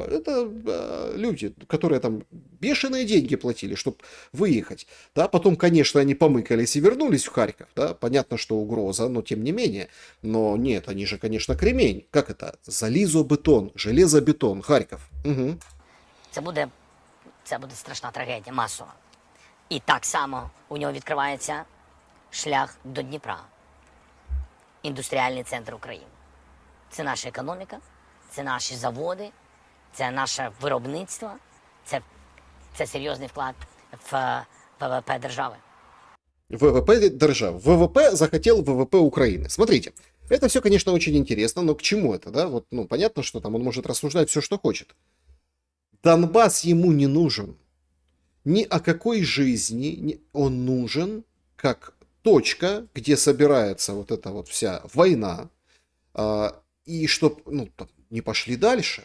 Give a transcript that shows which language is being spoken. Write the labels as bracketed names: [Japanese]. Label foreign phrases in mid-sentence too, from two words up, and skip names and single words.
[Russian] Это люди, которые там бешеные деньги платили, чтобы выехать. Да, потом, конечно, они помыкались и вернулись в Харьков. Да, понятно, что угроза, но тем не менее. Но нет, они же, конечно, кремень. Как это? Залізобетон, железобетон, Харьков. Угу. [Ukrainian] Це буде страшна трагедія, масова. І так само у нього відкривається шлях до Дніпра. Індустріальний центр України. Це наша економіка, це наші заводи, це наше виробництво, це серйозний вклад в ВВП держави. ВВП держав. [Russian] ВВП захотел ВВП Украины. Смотрите, это все, конечно, очень интересно, но к чему это, да? Вот, ну, понятно, что там он может рассуждать все, что хочет. Донбасс ему не нужен. Ни о какой жизни он нужен как точка, где собирается вот эта вот вся война, и чтоб, ну, не пошли дальше.